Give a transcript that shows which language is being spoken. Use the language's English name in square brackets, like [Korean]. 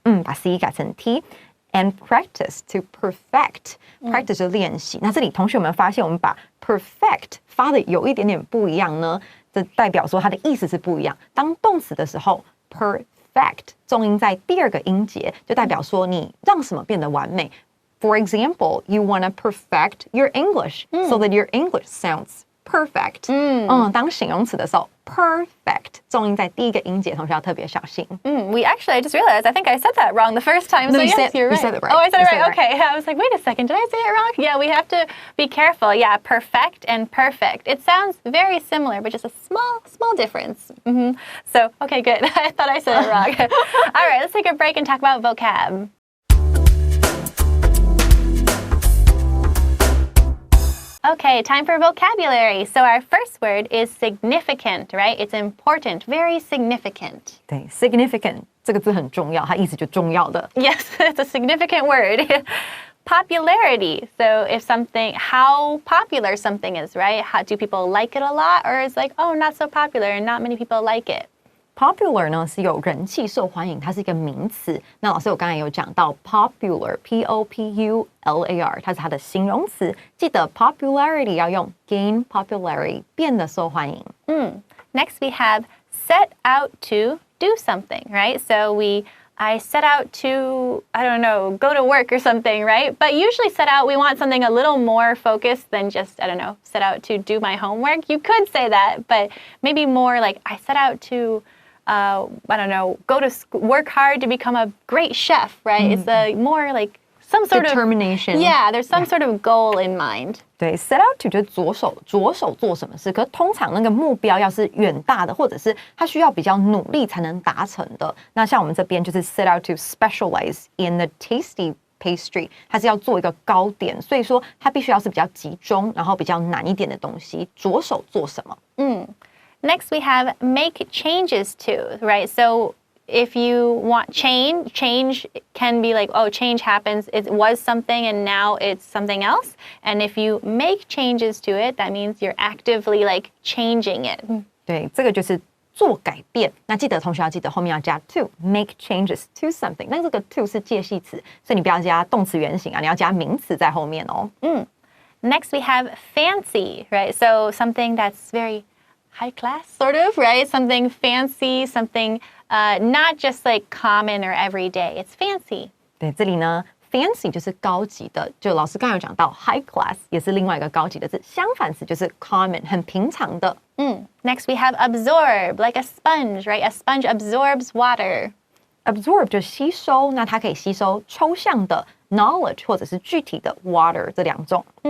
[Chinese] 把 CE 改成 T。 [English] And practice to perfect. [Chinese] Practice 就练习。那这里同学们发现，我们把 perfect 发的有一点点不一样呢，这代表说它的意思是不一样。当动词的时候 ，perfect 重音在第二个音节，就代表说你让什么变得完美。 [English] For example, you want to perfect your English so that your English sounds perfect. [Chinese] 当形容词的时候 perfect 重音在第一个音节，同学要特别小心。 [English] I just realized I think I said that wrong the first time. No, so yes, you're right. You said it right. Oh, I said it right. Okay. I was like, wait a second, did I say it wrong? Yeah, we have to be careful. Yeah, perfect and perfect. It sounds very similar, but just a small difference. So, okay, good. I thought I said it wrong. All right, let's take a break and talk about vocab. Okay, time for vocabulary. So our first word is significant, right? It's important, very significant. [Chinese] 对 ，significant 这个字很重要，它意思就重要的。 [English] Yes, it's a significant word. Popularity. So how popular something is, right? How do people like it a lot? Or it's like, oh, not so popular and not many people like it. [Chinese] Popular 呢是有人气、受欢迎，它是一个名词。那老师我刚才有讲到 popular, P-O-P-U-L-A-R， 它是它的形容词。记得 popularity 要用 gain popularity， 变得受欢迎。 [English] Next we have set out to do something, right? So I set out to, I don't know, go to work or something, right? But usually set out, we want something a little more focused than just, I don't know, set out to do my homework. You could say that, but maybe more like I set out to I don't know, go to school, work hard to become a great chef, right? It's more like some sort determination. Yeah, there's some sort of goal in mind. [Chinese] 对 ，set out to 就是着手做什么事，可是通常那个目标要是远大的，或者是它需要比较努力才能达成的。那像我们这边就是 [English] set out to specialize in the tasty pastry， [Chinese] 它是要做一个糕点，所以说它必须要是比较集中，然后比较难一点的东西，着手做什么。 [English] Next, we have make changes to, right? So if you want change can be like, oh, change happens. It was something and now it's something else. And if you make changes to it, that means you're actively like changing it. [Chinese] 对，这个就是做改变。那记得同学要记得后面要加 [English] to make changes to something。 [Chinese] 那这个 to 是介系词，所以你不要加动词原形啊，你要加名词在后面哦。 [English] Next, we have fancy, right? So something that's very high class, sort of, right? Something fancy, something not just like common or everyday. It's fancy. [Chinese] 对，这里呢 fancy 就是高级的，就老师刚才有讲到 high class 也是另外一个高级的字，相反词就是 common 很平常的。 [English] Next we have absorb, like a sponge, right? A sponge absorbs water. [Chinese] Absorb 就吸收，那它可以吸收抽象的 knowledge 或者是具体的 water 这两种。